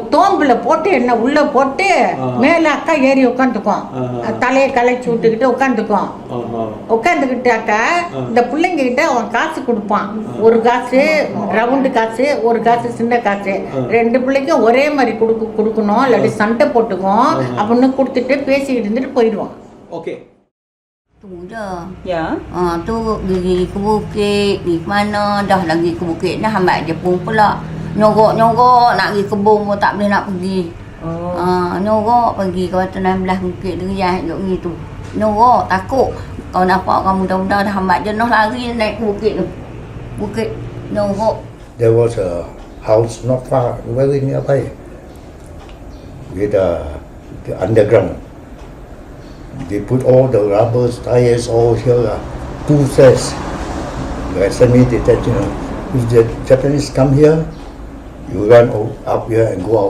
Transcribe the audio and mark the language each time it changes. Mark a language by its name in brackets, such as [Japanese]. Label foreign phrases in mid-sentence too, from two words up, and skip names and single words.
[Tamil] தோம்புல போட்டு என்ன உள்ள போட்டு மேல அக்கா ஏறி உட்காந்துக்குவோம், தலையை களைச்சி விட்டுக்கிட்டு உட்காந்துக்குவோம். உட்காந்துக்கிட்டாக்கா இந்த பிள்ளைங்க கிட்ட அவன் காசு கொடுப்பான். ஒரு காசு ரவுண்டு காசு, ஒரு காசு சின்ன காசு. ரெண்டு பிள்ளைக்கும் ஒரே மாதிரி கொடுக்கணும், இல்லாட்டி சண்டை போட்டுக்குவோம் அப்படின்னு கொடுத்துட்டு பேசிக்கிட்டு இருந்துட்டு போயிடுவோம். Okay. [Malay] Tu je. Ya. Tu pergi ke bukit, pergi ke mana, dah lagi ke bukit dah hambat dia pun pula. Nyorok-nyorok nak pergi kebun pun tak boleh nak pergi. Nyorok pergi ke atas belah bukit Deriah duk gitu. Nyorok takut. Kau nampak kau muda-muda dah hambat je noh lari naik ke bukit tu. Bukit nyorok. [English] There was a house not far, very nearby, with the underground. They put all the rubber tires all here, 2 sets. The semi-detached. If the Japanese come here, you run up here and go out.